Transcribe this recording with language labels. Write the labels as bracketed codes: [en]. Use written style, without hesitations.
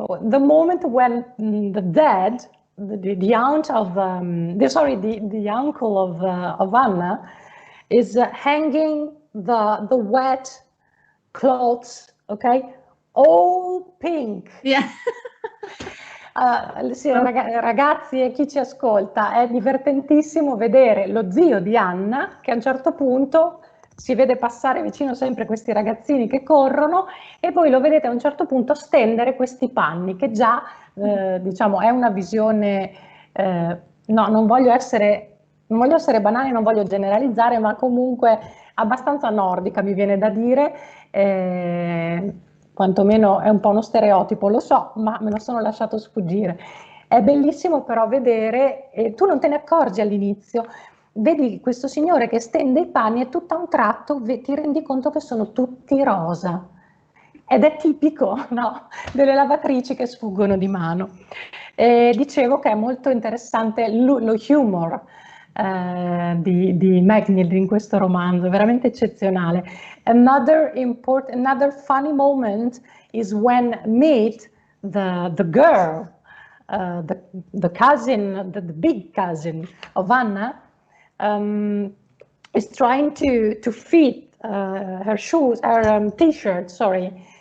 [en] The moment when the aunt of the uncle of Anna is hanging the wet clothes, okay, all pink. Yeah. [it] Sì, ragazzi e chi ci ascolta, è divertentissimo vedere lo zio di Anna che a un certo punto si vede passare vicino sempre questi ragazzini che corrono, e poi lo vedete a un certo punto stendere questi panni, che già diciamo è una visione, no, non voglio essere banale, non voglio generalizzare, ma comunque abbastanza nordica, mi viene da dire, quantomeno è un po' uno stereotipo, lo so, ma me lo sono lasciato sfuggire. È bellissimo però vedere, tu non te ne accorgi all'inizio, vedi questo signore che stende i panni e tutto a un tratto ti rendi conto che sono tutti rosa. Ed è tipico, no, delle lavatrici che sfuggono di mano. Dicevo che è molto interessante lo humor di Magnhild in questo romanzo, veramente eccezionale. [en] Another funny moment is when meet the girl, the cousin, the big cousin of Anna, is trying to fit her shoes, her t-shirt, sorry,